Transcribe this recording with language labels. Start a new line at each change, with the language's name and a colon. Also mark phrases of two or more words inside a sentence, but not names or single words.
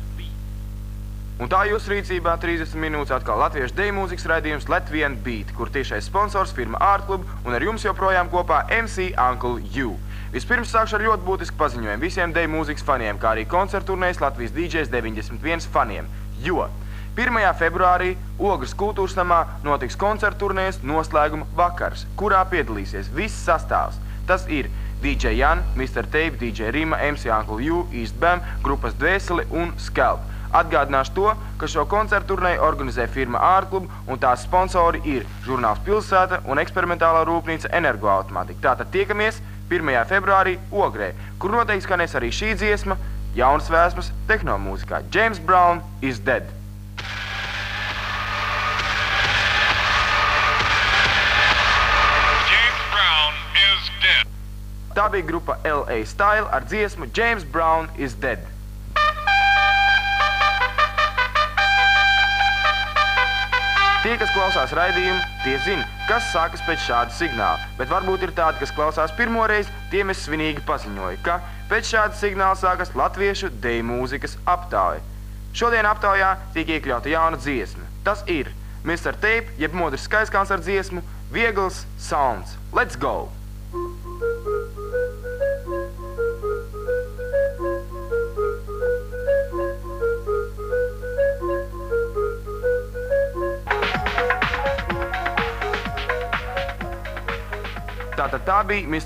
Latvian: Un tā jūsu rīcībā 30 minūtes atkal latviešu deju mūzikas raidījums Latvian Beat, kur tiešais sponsors firma Art Club un ar jums joprojām kopā MC Uncle U. Vispirms sākšu ar ļoti būtisku paziņojumu visiem deju mūzikas faniem, kā arī koncertu turnējas Latvijas DJs 91 faniem, jo 1. februārī Ogres kultūras namā notiks koncertu turnējas noslēguma vakars, kurā piedalīsies viss sastāvs. Tas ir DJ Jan, Mr. Tape, DJ Rima, MC Uncle U, East Bam, grupas Dvēseli un Scalp. Atgādināšu to, ka šo koncertu turnēju organizē firma Art Club un tās sponsori ir žurnāls Pilsēta un eksperimentālā rūpnīca Energoautomātika. Tātad tiekamies 1. februārī Ogrē, kur noteikti skanēs arī šī dziesma, jaunas vēsmas tehnomūzikā.
English: James Brown is dead. James Brown is dead.
Latvian: Tā bija grupa LA Style ar dziesmu James Brown is dead. Tie, kas klausās raidījumu, tie zina, kas sākas pēc šāda signāla, bet varbūt ir tādi, kas klausās pirmoreiz, tiem es svinīgi paziņoju, ka pēc šāda signāla sākas latviešu deju mūzikas aptauja. Šodien aptaujā tiek iekļauta jauna dziesma. Tas ir Mr. Tape, jeb Modris Skaiskalns ar dziesmu Viegls Sounds.
English: Let's go!
Latvian: Tātad tā bija Mr.